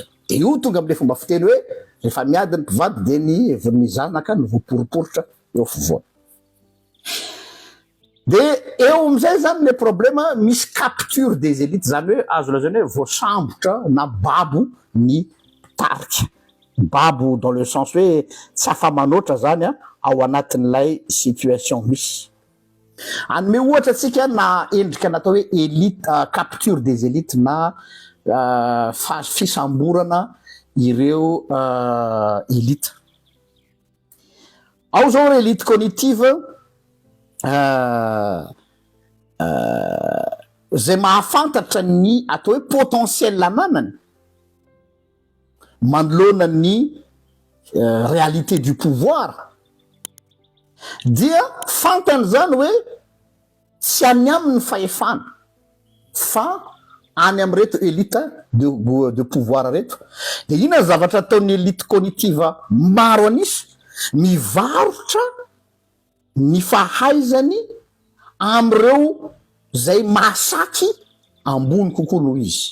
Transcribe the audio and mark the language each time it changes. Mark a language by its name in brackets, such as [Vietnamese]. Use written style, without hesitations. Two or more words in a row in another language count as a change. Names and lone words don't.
[Malagasy] De io tonga am'le fomba fiteny hoe rehefa miady ny mpivady de ny zanaka no voaporiporitra eo afovoany. De eo am'izay zany [French] le problème, [Malagasy] misy [French] capture des élites [Malagasy] zany hoe azo lazaina hoe voasambotra na babo ny tarika. Babo [French] dans le sens [Malagasy] hoe tsy afa-manoatra zany ao anatin'ilay situation misy. Anome ohatra tsika na endrika natao hoe élite, [French] capture des élites [Malagasy] na fisamborana ireo élite. Ao zao [French] élite cognitive [Malagasy] zay mahafantatra ny atao hoe potentiel ananany manoloana ny [French] réalité du pouvoir [Malagasy] dia fantany zany hoe tsy any aminy fahefana fa any am'reto [French] élite de pouvoir [Malagasy] reto. De ina zavatra ataon'ny [French] élite cognitive [Malagasy] maro anisy, mivarotra ny fahaizany am'ireo zay masaky ambony kokoa noho izy.